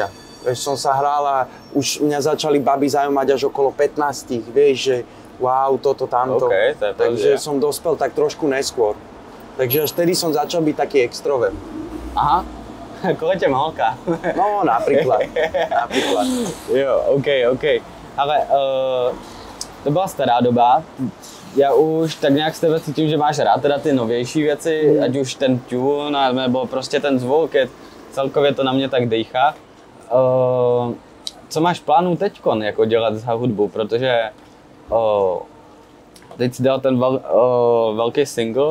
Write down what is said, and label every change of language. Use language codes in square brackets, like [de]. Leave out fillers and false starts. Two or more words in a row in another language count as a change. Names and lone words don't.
[sk] Vieš, som sa hral a už mňa začali baby zaujímať až okolo 15, vieš, že wow, toto, tamto, takže som dospel tak trošku neskôr. Takže až vtedy som začal byť taký extrovert. Aha. Koľko ťa holka? No, napríklad. [cs] Jo, OK. Ale to byla stará doba. Já už tak nějak s tebe cítím, že máš rád teda ty novější věci, ať už ten tune, nebo prostě ten zvuk, celkově to na mě tak dejchá. Co máš plánů teďkon, jako dělat za hudbu, protože teď jsi dal ten velký single.